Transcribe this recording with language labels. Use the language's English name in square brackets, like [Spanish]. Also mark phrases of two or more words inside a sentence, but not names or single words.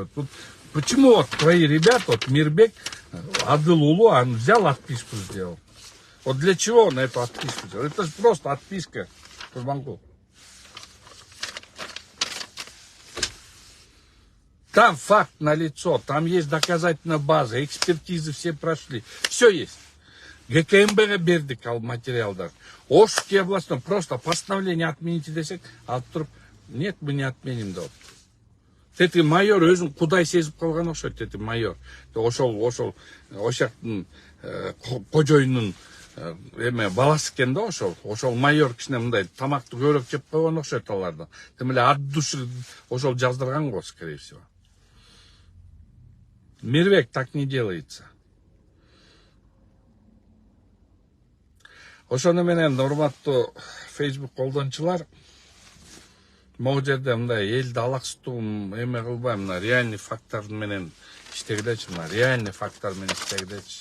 [Russian] Вот почему вот твои ребята, вот Мирбек, Адылулу, он взял отписку сделал. Вот для чего он эту отписку сделал? Это же просто отписка. Кузбанкул. Там факт налицо, там есть доказательная база, экспертизы все прошли. Все есть. [Kyrgyz] ГКМБ бердик материалдар. [Russian] Ошский областной просто постановление отмените десек, а туруп нет, мы не отменим да. [Kyrgyz] Тети майор өзүн кудай сезип калган окшойт, тети майор. Ошол кожоюнун баласы экен да ошол майор кичине мындай тамакты көбүрөөк жеп койгон окшойт алардан. Тем эле [Russian] от души [Kyrgyz] ошол жаздырган го, [Russian] скорее всего. Мирбек, так не делается. [Kyrgyz] Ошону менен урматтуу Facebook колдончулар, могу жерде мындай элди алаксытуу эме кылбай, мына реальный факттар менен иштегилечи, мына реальный факттар менен иштегилечи.